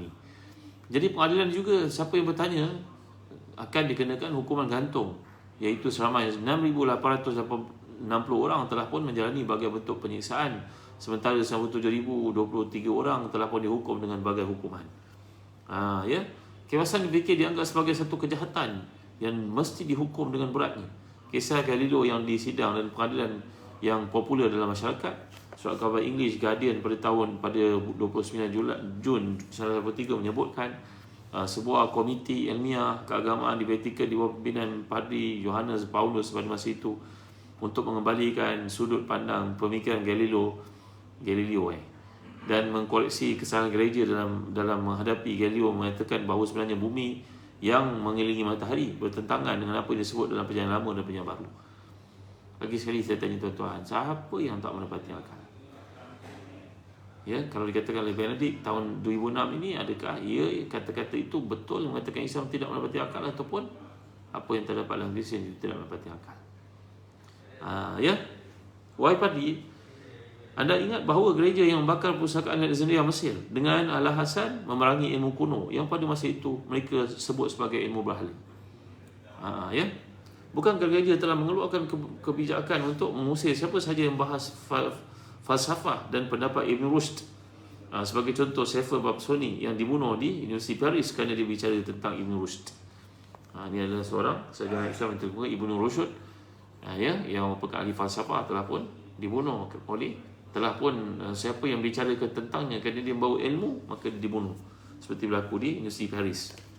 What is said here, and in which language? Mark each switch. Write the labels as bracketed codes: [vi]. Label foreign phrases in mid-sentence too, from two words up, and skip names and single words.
[ms] Jadi pengadilan juga, siapa yang bertanya akan dikenakan hukuman gantung, iaitu seramai 6,860 orang telah pun menjalani berbagai bentuk penyiksaan, sementara 97,023 orang telah pun dihukum dengan berbagai hukuman. Ya, kebebasan berfikir dianggap sebagai satu kejahatan yang mesti dihukum dengan beratnya. Kisah Galileo yang disidang dan pengadilan yang popular dalam masyarakat. Surat khabar English Guardian pada 29 Jun 1983 menyebutkan sebuah komiti ilmiah keagamaan di Vatikan di bawah pimpinan Padri Johannes Paulus pada masa itu untuk mengembalikan sudut pandang pemikiran Galileo dan mengkoreksi kesalahan gereja dalam menghadapi Galileo mengatakan bahawa sebenarnya bumi yang mengelilingi matahari bertentangan dengan apa yang disebut dalam Perjanjian Lama dan Perjanjian Baru. Lagi sekali saya tanya tuan-tuan, siapa yang tak mendapati akal? Ya, kalau dikatakan oleh Benedict tahun 2006 ini, adakah kata-kata itu betul mengatakan Islam tidak mendapati akal, ataupun apa yang terdapat dalam Kristian tidak mendapati akal? Ya, wahai padri, anda ingat bahawa gereja yang membakar perpustakaan Alexandria Mesir dengan alasan memerangi ilmu kuno yang pada masa itu mereka sebut sebagai ilmu berhala. Ya, bukankah gereja telah mengeluarkan kebijakan untuk mengusir siapa sahaja yang bahas falsafah dan pendapat Ibn Rushd? Sebagai contoh, Sefer Babsoni yang dibunuh di Universiti Paris kerana dia bicara tentang Ibn Rushd. Ini adalah seorang sarjana Islam yang terkenal, Ibn Rushd, ya, yang merupakan ahli falsafah, telah pun dibunuh oleh siapa yang bicara tentangnya kerana dia membawa ilmu, maka dia dibunuh, seperti berlaku di Universiti Paris.